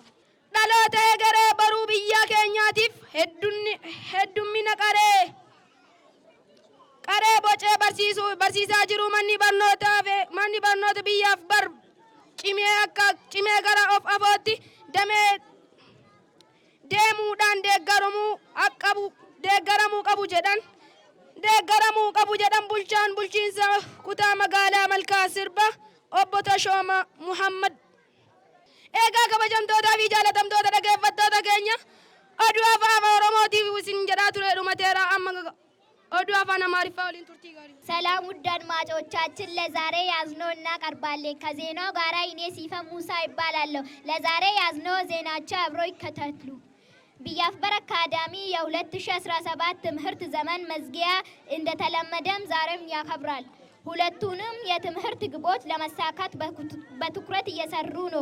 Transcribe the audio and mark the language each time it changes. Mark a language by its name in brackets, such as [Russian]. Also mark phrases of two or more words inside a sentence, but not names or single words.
[Oromo] Dhaloota egeree baruu biyya keenyaatiif heddummina qaree bocee barsiisaa jiru manni barnoota biyyaaf cimee gara of afootti deemuudhaan deeggaramuu qabu jedhan bulchaan bulchiinsa kutaa magaalaa Malkaa Sirba obbo Tashooma Muhammad. Egaa kabajamtootaa fi jaalatamtoota dhaggeeffattoota keenya oduu afaan Oromootiif isin jedhaa ture dhumateera amma oduu afaan Amaariffaa waliin turtii gaarii. [Amharic] ሰላም ውድ አድማጮቻችን ለዛሬ ያዝነው እናቀርባለን። ከዜናው ጋራ እኔ ሲፈ ሙሳ ይባላለሁ። ለዛሬ ያዝነው ዜናቸው አብሮ ይከታተሉ። ቢያፍበር አካዳሚ የ2017 ትምህርት ዘመን መዝጊያ እንደተለመደም ዛሬም ያከብራል። ሁለቱንም የትምህርት ግቦች ለማሳካት በትኩረት እየሰሩ ነው።